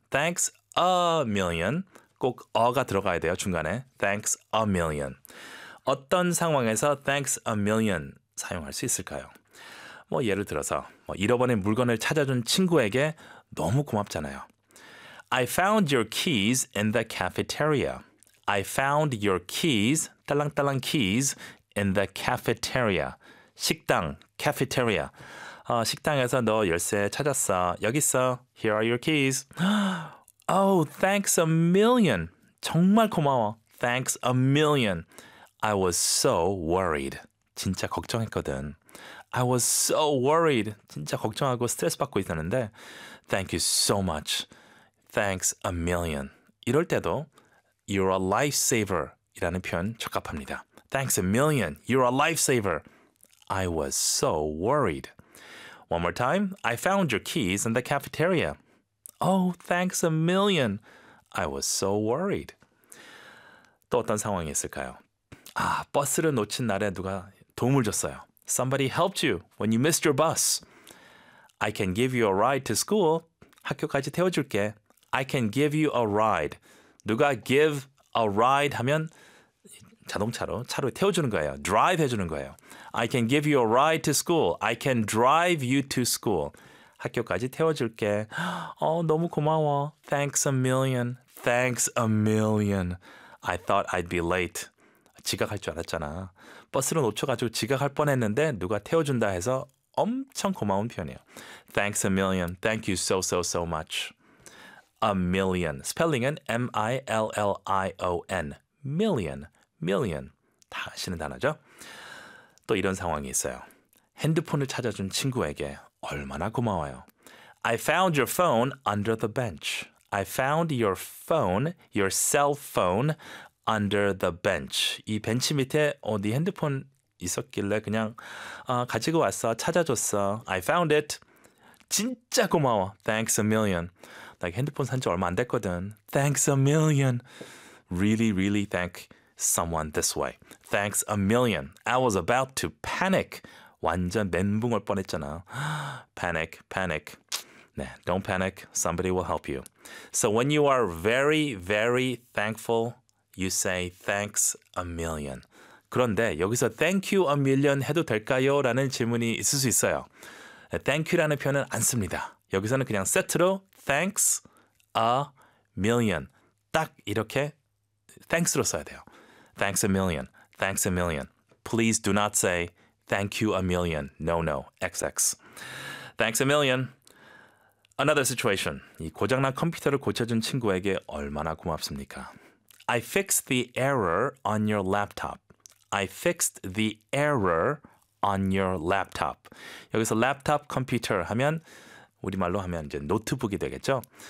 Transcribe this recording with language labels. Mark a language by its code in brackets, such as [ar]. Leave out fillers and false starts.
[en] Thanks a million. [ko] 꼭 어가 들어가야 돼요, 중간에. [en] Thanks a million. [ko] 어떤 상황에서 [en] thanks a million [ko] 사용할 수 있을까요? 뭐 예를 들어서 뭐 잃어버린 물건을 찾아준 친구에게 너무 고맙잖아요. [en] I found your keys in the cafeteria. I found your keys, [ko] 딸랑딸랑 [en] keys in the cafeteria. [ko] 식당, cafeteria. 식당에서 너 열쇠 찾았어. 여기 있어. [en] Here are your keys. Oh, thanks a million. [ko] 정말 고마워. [en] Thanks a million. I was so worried. [ko] 진짜 걱정했거든. [en] I was so worried. [ko] 진짜 걱정하고 스트레스 받고 있었는데. [en] Thank you so much. Thanks a million. [ko] 이럴 때도 [en] you're a lifesaver [ko] 이라는 표현 적합합니다. [en] Thanks a million. You're a lifesaver. I was so worried. One more time. I found your keys in the cafeteria. Oh, thanks a million. I was so worried. [ko] 또 어떤 상황이 있을까요? 아, 버스를 놓친 날에 누가 도움을 줬어요. [en] Somebody helped you when you missed your bus. I can give you a ride to school. [ko] 학교까지 태워줄게. [en] I can give you a ride. [ko] 누가 give a ride 하면 자동차로 차로 태워주는 거예요. Drive 해주는 거예요. [en] I can give you a ride to school. I can drive you to school. [ko] 학교까지 태워줄게. 어, 너무 고마워. [en] Thanks a million. Thanks a million. I thought I'd be late. [ko] 지각할 줄 알았잖아. 버스를 놓쳐가지고 지각할 뻔했는데 누가 태워준다 해서 엄청 고마운 표현이에요. [en] Thanks a million. Thank you so, so, so much. A million. [ko] Spelling은 M-I-L-L-I-O-N. Million. Million. 다 아시는 단어죠? 또 이런 상황이 있어요. 핸드폰을 찾아준 친구에게 얼마나 고마워요. [en] I found your phone under the bench. I found your phone, your cell phone under the bench. [ko] 이 벤치 밑에 네 핸드폰 있었길래 그냥 가지고 왔어. 찾아줬어. [en] I found it. [ko] 진짜 고마워. [en] Thanks a million. [ko] 나 핸드폰 산 지 얼마 안 됐거든. [en] Thanks a million. Really, really thank someone this way. Thanks a million. I was about to panic. [ko] 완전 멘붕 올 뻔했잖아. [en] Panic, panic. 네, don't panic. Somebody will help you. So when you are very, very thankful, you say thanks a million. [ko] 그런데 여기서 [en] thank you a million [ko] 해도 될까요? 라는 질문이 있을 수 있어요. Thank you라는 표현은 안 씁니다. 여기서는 그냥 세트로 thanks a million. 딱 이렇게 thanks로 써야 돼요. [en] Thanks a million. Thanks a million. Please do not say thank you a million. No, no. XX. Thanks a million. Another situation. [ko] 이 고장난 컴퓨터를 고쳐준 친구에게 얼마나 고맙습니까? [en] I fixed the error on your laptop. I fixed the error on your laptop. [ko] 여기서 laptop computer 하면 우리말로 하면 이제 노트북이 되겠죠?